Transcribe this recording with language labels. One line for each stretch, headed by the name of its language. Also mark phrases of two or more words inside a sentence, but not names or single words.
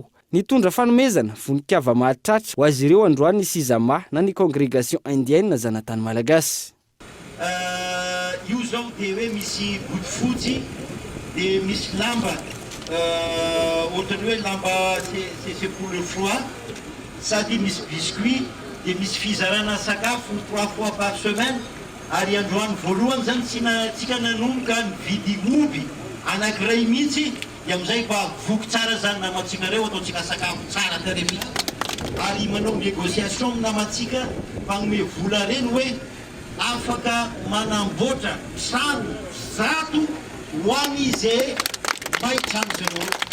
Malagasy: Nitondra fanomezana voninkazo mahatratra ho azy ireo Androany sy Zama na ny congrégation indienne zanatany malagasy. Io zao dia hoe misy bodofotsy dia misy lamba ohatrany hoe lamba
French: c'est pour le froid
Malagasy: sady misy biscuit dia misy fizarana sakafo 3
French: fois par semaine
Malagasy: ary Androany voalohany zany tsika nanomboka nividy omby anankiray mihitsy dia amin'izay mba voky tsara zany namantsika reo ataontsika sakafo tsara tare mihitsy ary manao négociation amin'ny namantsika magnome vola reny hoe afaka manamboatra trano zato ho an'izay may trano zareo.